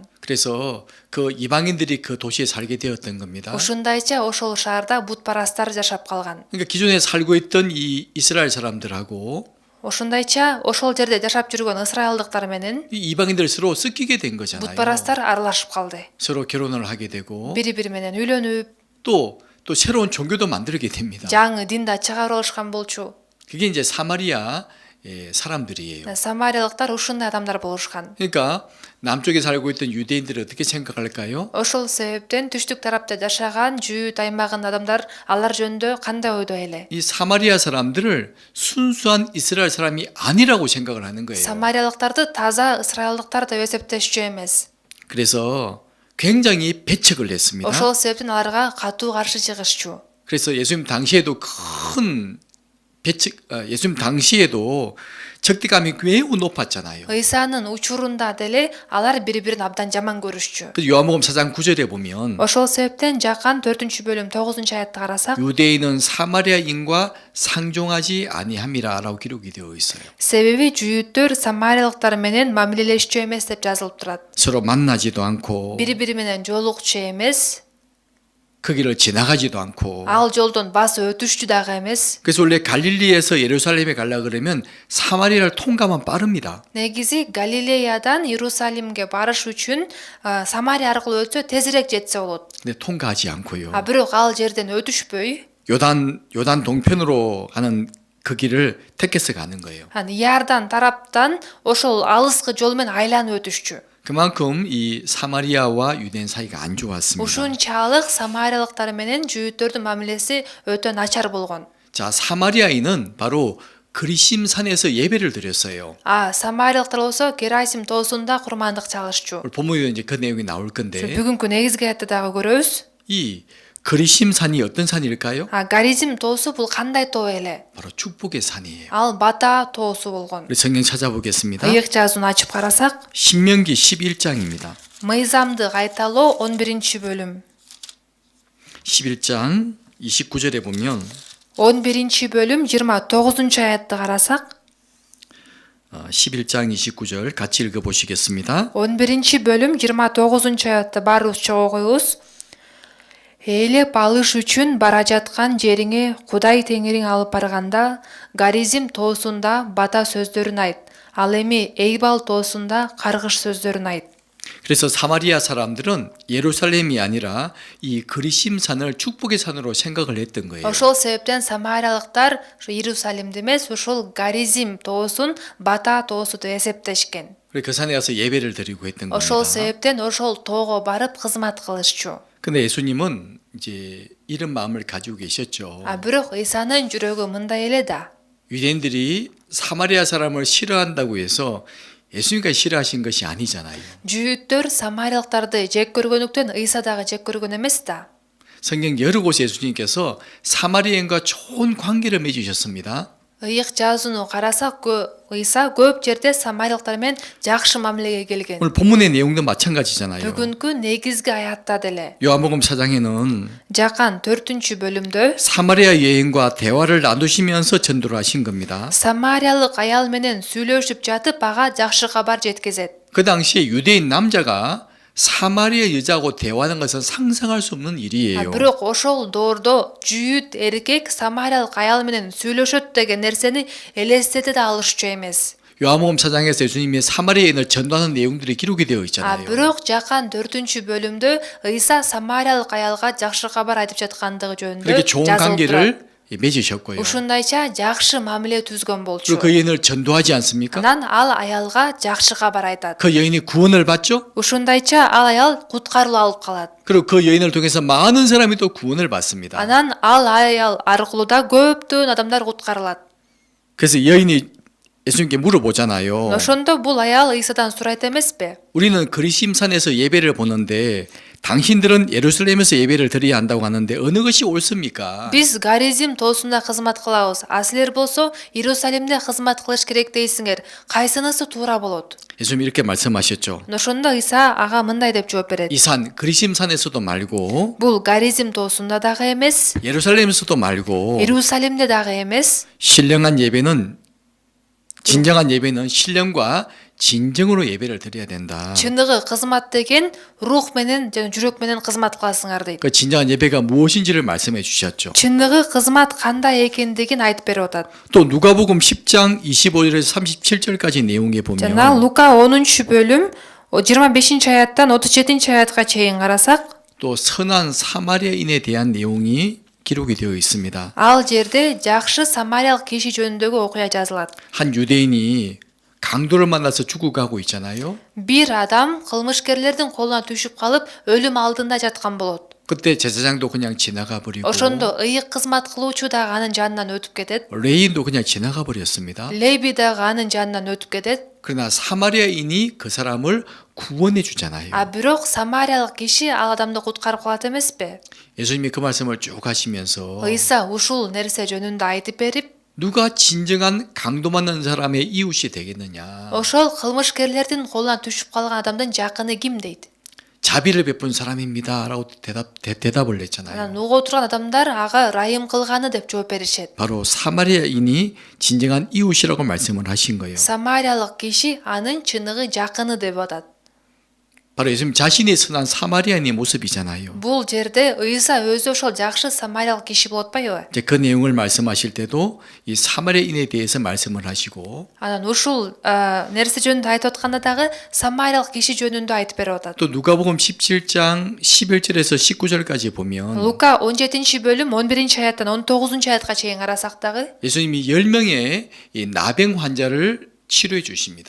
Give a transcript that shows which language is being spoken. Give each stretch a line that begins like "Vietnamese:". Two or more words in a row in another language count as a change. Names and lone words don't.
Korean: 그래서 그 이방인들이 그 도시에 살게 되었던 겁니다.
Kyrgyz: Ушундайча ошол шаарда бутпарастар жашап калган.
Korean: 그러니까 기존에 살고 있던 이 이스라엘 사람들하고
Kyrgyz: Ошондайча ошол жерде жашап жүргөн ысрайылдыктар менен
Korean: 이 이방인들 서로 섞이게 된 거잖아요.
Kyrgyz: бутпарастар аралашып калды.
Korean: 서로 결혼을 하게 되고
Kyrgyz: Бири-бири менен үйлөнүп,
Korean: 또 새로운 종교도 만들게 됩니다.
Kyrgyz: жаңы дин да чыгарып алышкан болчу.
Korean: 그게 이제 사마리아 사람들이에요.
Kyrgyz: Самариялыктар ушундай адамдар болушкан.
Korean: 그러니까 남쪽에 살고 있던 유대인들이 어떻게 생각할까요?
Kyrgyz: Ошол себептен түштүк тарапта жашаган Жүйүт аймагынын адамдар алар жөнүндө кандай ойдо эле?
Korean: 이 사마리아 사람들을 순수한 이스라엘 사람이 아니라고 생각을 하는 거예요.
Kyrgyz: Самариялыктарды таза ысрайылдыктар деп эсептешчү эмес.
Korean: 그래서 굉장히 배척을 했습니다.
Kyrgyz: Ошол себептен аларга катуу каршы чыгышчу.
Korean: 그래서 예수님 당시에도 큰 예수님 당시에도 적대감이 매우 높았잖아요.
Kyrgyz: Ыйсанын учурунда деле алар бири-бирин абдан жаман көрүшчү.
Korean: 그 요한복음 4장 9절에 보면
Kyrgyz: Ошол себептен Жакан 4-бөлүм 9-аятты карасак,
Korean: 유대인은 사마리아인과 상종하지 아니함이라라고 기록이 되어 있어요.
Kyrgyz: себеби жүйүттөр самариялыктар менен мамилелешчү эмес деп жазылып турат.
Korean: 서로 만나지도 않고
Kyrgyz: Бири-бири менен жолукчу эмес,
Korean: 그 길을 지나가지도 않고
Kyrgyz: ал жолдон басып өтүшчү дагы эмес.
Korean: 그래서 원래 갈릴리에서 예루살렘에 가려 그러면 사마리아를 통과하면 빠릅니다.
Kyrgyz: Негизи Галилеядан Иерусалимге барыш үчүн Самария аркылуу өтсө тезирээк жетсе болот.
Korean: 근데 통과하지 않고요.
Kyrgyz: Бирок ал жерден өтүшпөй,
Korean: 요단 동편으로 가는 그 길을 택해서 가는 거예요.
Kyrgyz: Иордан тараптан ошол алыскы жол менен айланып өтүшчү.
Korean: 그만큼 이 사마리아와 유대인 사이가 안 좋았습니다.
Kyrgyz: Ушунчалык самариялыктар менен жүйүттөрдүн мамилеси өтө начар болгон.
Korean: 자, 사마리아인은 바로 그리심산에서 예배를 드렸어요.
Kyrgyz: Самариялыктар болсо Герасим тоосунда курмандык чалышчу.
Korean: 오늘 본문에 이제 그 내용이 나올 건데
Kyrgyz: Бүгүнкү негизги аятта дагы көрөбүз.
Korean: 이 그리심산이 어떤 산일까요?
Kyrgyz: Гаризим тоосу бул кандай тоо эле?
Korean: 바로 축복의 산이에요.
Kyrgyz: Ал бата тоосу болгон.
Korean: 우리 성경 찾아보겠습니다.
Kyrgyz: Ыйык жазууну ачып карасак,
Korean: 신명기 11장입니다.
Kyrgyz: Мыйзамды кайталоо 11-бөлүм.
Korean: 11장 29절에 보면
Kyrgyz: 11-бөлүм 29-аятты карасак,
Korean: 11장 29절 같이 읽어보시겠습니다.
Kyrgyz: 11-бөлүм 29-аятты баарыбызча окуйбуз. Ээлеп алыш үчүн бара жаткан жериңе Кудай Теңириң алып барганда, Гаризим тоосунда бата сөздөрүн айт. Ал эми Эйбал тоосунда каргыш сөздөрүн айт.
Korean: 그래서 사마리아 사람들은 예루살렘이 아니라 이 그리심산을 축복의 산으로 생각을 했던 거예요.
Kyrgyz: Ошол себептен самариялыктар Иерусалимди эмес, ошол Гаризим тоосун бата тоосу деп эсептешкен.
Korean: 그래서 그 산에 가서 예배를 드리고 했던
Kyrgyz: Ошол
Korean: 겁니다.
Kyrgyz: себептен ошол тоого барып кызмат кылышчу.
Korean: 근데 예수님은 이제 이런 마음을 가지고 계셨죠.
Kyrgyz: Бирок Ыйсанын жүрөгү мындай эле да.
Korean: 유대인들이 사마리아 사람을 싫어한다고 해서 예수님과 싫어하신 것이 아니잖아요.
Kyrgyz: Жүйүттөр самариялыктарды жек көргөнүктөн Ыйса дагы жек көргөн эмес да.
Korean: 성경 여러 곳에 예수님께서 사마리아인과 좋은 관계를 맺으셨습니다.
Kyrgyz: ыйык жазууну карасак ыйса көп жерде самарилыктар менен жакшы мамилеге келген.
Korean: 오늘 본문의 내용도 마찬가지잖아요.
Kyrgyz: бүгүнкү негизги аятта деле
Korean: 요한복음 4장에는
Kyrgyz: Жакан 4-бөлүмдө
Korean: 사마리아 여인과 대화를 나누시면서 전도를 하신 겁니다.
Kyrgyz: самариялык аял менен сүйлөшүп жатып ага жакшы кабар жеткизет.
Korean: 그 당시에 유대인 남자가 사마리아 여자하고 대화하는 것은 상상할 수 없는 일이에요.
Kyrgyz: Бирок ошол доордо жүйүт эркек самариялык аял менен сүйлөшөт деген нерсени элестете да алышчу эмес.
Korean: 요한복음 4장에서 예수님이 사마리아인을 전도하는 내용들이 기록이 되어 있잖아요.
Kyrgyz: Бирок Жакан 4-бөлүмдө ыйса самариялык аялга жакшы кабар айтып жаткандыгы жөнүндө
Korean: 그렇게 좋은
Kyrgyz: жазылып турат.
Korean: 관계를 맺으셨고요.
Kyrgyz: Ушундайча жакшы мамиле түзгөн болчу.
Korean: 그리고 그 여인을 전도하지 않습니까?
Kyrgyz: Анан ал аялга жакшы кабар айтат.
Korean: 그 여인이 구원을 받죠?
Kyrgyz: Ушундайча ал аял куткарылып алып калат.
Korean: 그리고 그 여인을 통해서 많은 사람이 또 구원을 받습니다.
Kyrgyz: Анан ал аял аркылуу да көптөгөн адамдар куткарылат.
Korean: 그래서 여인이 예수님께 물어보잖아요.
Kyrgyz: Ошондо бул аял ыйсадан сурайт эмеспи?
Korean: 우리는 그리심산에서 예배를 보는데 당신들은 예루살렘에서 예배를 드려야 한다고 하는데 어느 것이 옳습니까?
Kyrgyz: Биз Гаризим тоосунда кызмат кылабыз. А силер болсо Иерусалимде кызмат кылыш керек дейсиңер. Кайсынысы туура болот?
Korean: 예수님 이렇게 말씀하셨죠.
Kyrgyz: Ошондо ыйса ага мындай деп жооп берет.
Korean: 이 산 그리심산에서도 말고
Kyrgyz: Бул Гаризим тоосунда дагы эмес,
Korean: 예루살렘에서도 말고
Kyrgyz: Иерусалимде дагы эмес.
Korean: 진정한 예배는 신령과 진정으로 예배를 드려야 된다.
Kyrgyz: Чындыгы кызмат деген рух менен жана жүрөк менен кызмат кыласыңар дейт.
Korean: 그 진정한 예배가 무엇인지를 말씀해 주셨죠.
Kyrgyz: Чындыгы кызмат кандай экендигин айтып берип атат.
Korean: 또 누가복음 10장 25절에서 37절까지 내용에 보면
Kyrgyz: Жана Лука 10-бөлүм 25-аяттан 37-аятка чейин карасак,
Korean: 또 선한 사마리아인에 대한 내용이 기록이 되어 있습니다.
Kyrgyz: ал жерде жакшы самариялык киши жөнүндөгү окуя жазылат.
Korean: 한 유대인이 강도를 만나서 죽어가고 있잖아요.
Kyrgyz: Бир адам кылмышкерлердин колуна түшүп калып өлүм алдында жаткан болот.
Korean: 그때 제사장도 그냥 지나가 버리고
Kyrgyz: Ошондо ыйык кызмат кылуучу дагы анын жанынан өтүп кетет.
Korean: 레인도 그냥 지나가 버렸습니다.
Kyrgyz: Леби дагы анын жанынан өтүп кетет.
Korean: 그러나 사마리아인이 그 사람을 구원해 주잖아요.
Kyrgyz: Бирок самариялык киши ал адамды куткарып калат эмеспи?
Korean: 예수님이 그 말씀을 쭉 하시면서
Kyrgyz: ыйса ушул нерсе жөнүндө айтып берип,
Korean: 누가 진정한 강도 만난 사람의 이웃이 되겠느냐?
Kyrgyz: ошол кылмышкерлердин колуна түшүп калган адамдын жакыны ким дейт.
Korean: 자비를 베푼 사람입니다라고 대답을 했잖아요.
Kyrgyz: Анан угуп турган адамдар ага ырайым кылганы деп жооп беришет.
Korean: 바로 사마리아인이 진정한 이웃이라고 말씀을 하신 거예요.
Kyrgyz: Самариялык киши анын чыныгы жакыны деп атат.
Korean: 바로 예수님 자신이 선한 사마리아인의 모습이잖아요.
Kyrgyz: Бул жерде ыйса өзү ошол жакшы самариялык киши болуп атпайбы?
Korean: 이제 그 내용을 말씀하실 때도 이 사마리아인에 대해서 말씀을 하시고
Kyrgyz: Анан ушул нерсе жөнүндө айтып атканда дагы самариялык киши жөнүндө айтып берип атат.
Korean: 또 누가복음 17장 11절에서 19절까지 보면
Kyrgyz: Лука 17-бөлүм 11-аяттан 19-аятка чейин карасак дагы
Korean: 예수님이 10명의 이 나병 환자를 치료해 주십니다.